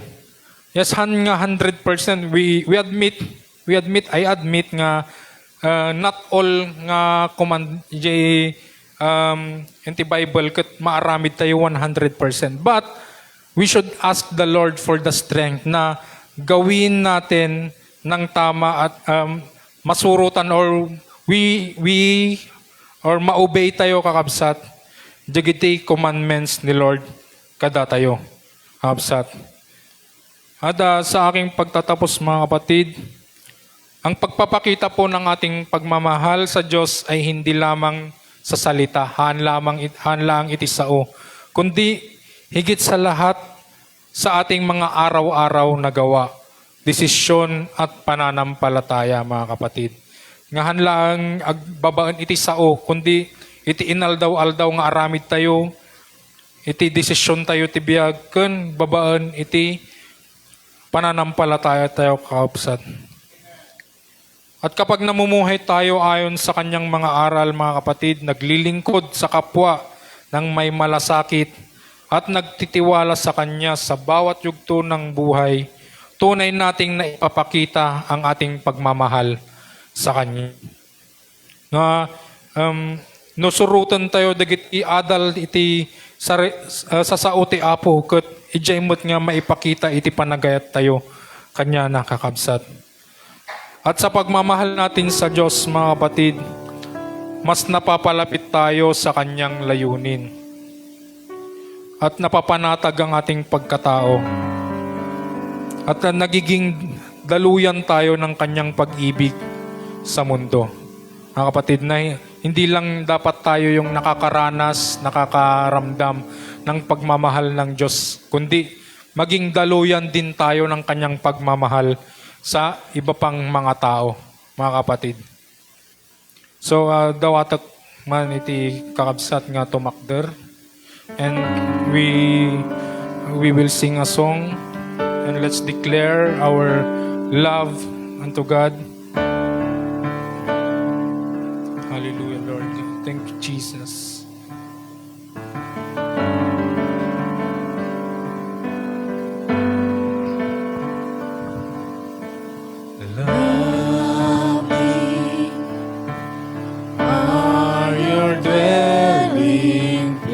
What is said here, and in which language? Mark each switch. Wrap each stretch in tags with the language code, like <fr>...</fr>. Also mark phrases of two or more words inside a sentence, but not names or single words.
<en>Yes, nga 100%, I admit nga not all nga command in the Bible</en> <ilo>ket maaramid tayo</ilo> <en>100%. But we should ask the Lord for the strength</en> <tl>na gawin natin ng tama at masurutan</tl> <en>or or</en> <ilo>maobey tayo kakabsat dagiti commandments ni Lord kada tayo kakabsat.</ilo> <tl>At sa aking pagtatapos, mga kapatid, ang pagpapakita po ng ating pagmamahal sa Diyos ay hindi lamang sa salita,</tl> <ilo>haan lang iti sao,</ilo> <tl>kundi higit sa lahat sa ating mga araw-araw na gawa, desisyon at pananampalataya, mga kapatid.</tl> <ilo>Ngahan lang agbabaan iti sao, kundi iti inaldaw-aldaw nga aramid tayo, iti desisyon tayo tibiyag, kun babaan iti pananampalataya tayo kakabsat.</ilo> <tl>At kapag namumuhay tayo ayon sa kanyang mga aral, mga kapatid, naglilingkod sa kapwa ng may malasakit at nagtitiwala sa kanya sa bawat yugto ng buhay, tunay nating naipapakita ang ating pagmamahal sa kanya.</tl> <ilo>Na nusurutan tayo dagiti adal iti sa sauti apo ket ijaymot nga maipakita iti panagayat tayo kanya nakakabsat.</ilo> <tl>At sa pagmamahal natin sa Diyos, mga kapatid, mas napapalapit tayo sa kanyang layunin. At napapanatag ang ating pagkatao. At nagiging daluyan tayo ng kanyang pag-ibig sa mundo. Mga kapatid, na hindi lang dapat tayo yung nakakaranas, nakakaramdam ng pagmamahal ng Diyos, kundi maging daluyan din tayo ng kanyang pagmamahal sa iba pang mga tao, mga kapatid. So,</tl> <ilo>dawatak man iti kakabsat nga tumakder.</ilo> <en>And we will sing a song and let's declare our love unto God. Hallelujah, Lord. Thank you, Jesus. Are your dwelling</en>